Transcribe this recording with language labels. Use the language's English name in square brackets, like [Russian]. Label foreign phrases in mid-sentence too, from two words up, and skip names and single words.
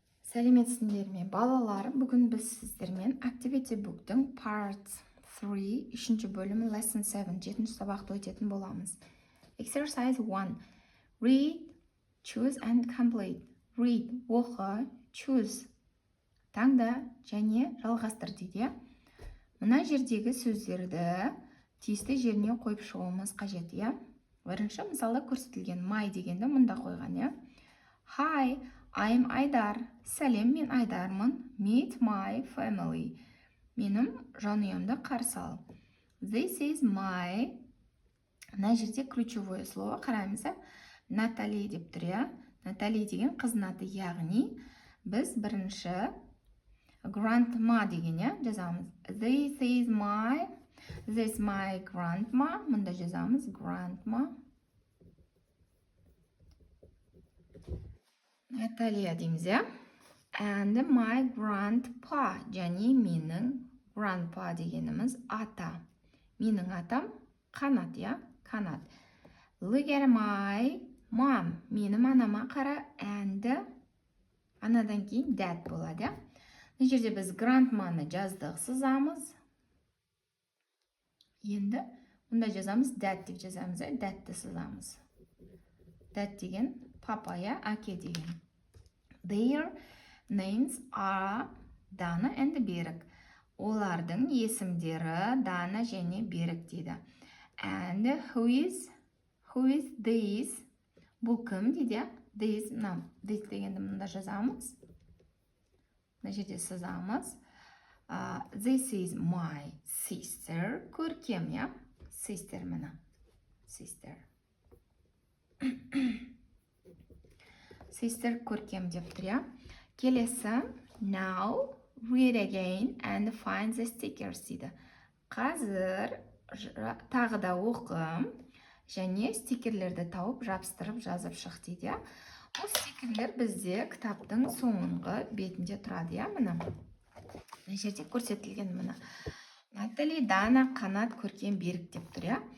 [Kazakh] Сәлеметсіңдер ме балалар, бүгін біз сіздермен Activity Book'тың Part 3 үшінші бөлімі Lesson 7 жетінші сабақты өтетін боламыз. [English] Exercise 1. Read, choose and complete. Read, оқы, choose, [Kazakh] таңда және жалғастыр дейді. Мына жердегі сөздерді тиісті жеріне қойып шығуымыз қажет, иә? Бірінші мысалы көрсетілген my дегенді мұнда қойған, иә? [English] Hi, I'm [Kazakh] Айдар. Сәлем, мен Айдармын. [English] Meet my family. [Kazakh] Менің жанұямды қарсы ал. [English] This is my. [Kazakh] Мына жерде [Russian] ключевое слово [Kazakh] қараймыз. Натали деп тұр, иә? Натали деген қыздың аты, яғни біз бірінші grandma деген, иә, жазамыз. [English] This is my grandma. [Kazakh] Мұнда жазамыз grandma. Наталья дейміз, иә? [English] And my grandpa, [Kazakh] және менің grandpa дегеніміз ата. Менің атам Қанат, иә? Қанат. [English] Look at my mom. [Kazakh] Менің анама қара, and анадан кейін dad болады, иә? Бұл жерде біз grandmаны жаздық, сызамыз. Енді мұнда жазамыз dad деп жазамыз, dadті сызамыз. Dad деген папа, иә, әке деген. [English] Their names are Dana and Берік. [Kazakh] Олардың есімдері Дана және Берік дейді. [English] And who is this? [Kazakh] Бұл кім дейді? This дегенді мұнда жазамыз. Мына жерде сызамыз. [English] This is my sister. [Kazakh] Көркем, иә? Sister мына. Sister. Sister көркем деп тұр, иә? Келесі, [English] now read again and find the stickers дейді. [Kazakh] Қазір тағы да оқым және стикерлерді тауып жабыстырып жазып шық дейді. Ол стикерлер бізде кітаптың соңғы бетінде тұрады, иә, мына. Мына жерде көрсетілген мына. Натали, Дана, Қанат, Көркем, Берік деп тұр, иә?